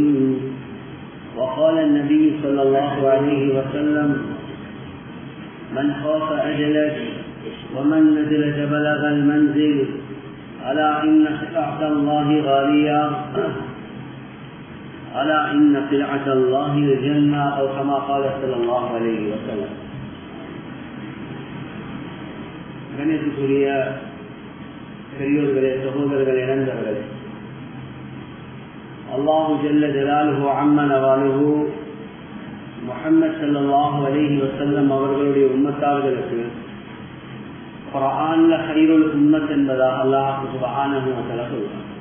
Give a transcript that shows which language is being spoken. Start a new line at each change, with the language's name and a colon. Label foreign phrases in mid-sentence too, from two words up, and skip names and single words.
Arabic: وقال النبي صلى الله عليه وسلم: من خاف أجلج ومن نزلج بلغ المنزل. ألا إن سلعة الله غالية، ألا إن سلعة الله الجنة، أو كما قال صلى الله عليه وسلم.
Tamil: கணேசுக்குரிய பெரியோர்களே, சகோதரர்களே, நண்பர்களே,
Arabic: الله جل جلاله عم نواله
Tamil: முஹம்மது
Arabic: صلى الله عليه وسلم
Tamil: அவர்களுடைய உம்மத்தார்களுக்கு குர்ஆன்ல
Arabic: خير الأمة
Tamil: என்பதாக
Arabic: الله سبحانه وتعالى
Tamil: சொல்றார்.